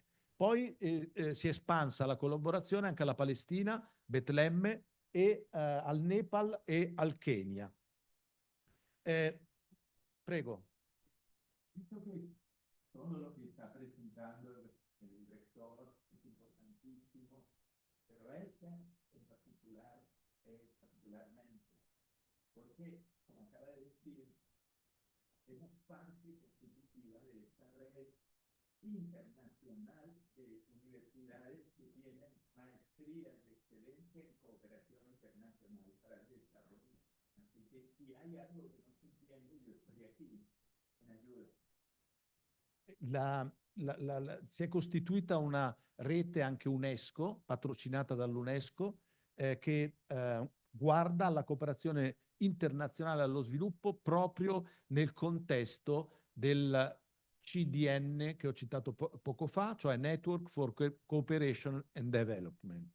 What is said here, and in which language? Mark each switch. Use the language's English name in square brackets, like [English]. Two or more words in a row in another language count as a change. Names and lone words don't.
[Italian] Poi si è espansa la collaborazione anche alla Palestina, Betlemme, e al Nepal e al Kenya. Prego. Visto che sono che sta presentando il rettore, è importantissimo, [Spanish] pero esta en particular es particularmente, porque, como acaba de decir, somos parte constitutiva de esta red internacional de universidades que tienen maestrías de excelencia en cooperación internacional para el desarrollo. Así que si hay algo que no se entiende, yo estoy aquí en ayuda. [Italian] Si è costituita una rete anche UNESCO, patrocinata dall'UNESCO, che guarda alla cooperazione internazionale allo sviluppo proprio nel contesto del CDN che ho citato poco fa, cioè Network for Cooperation and Development.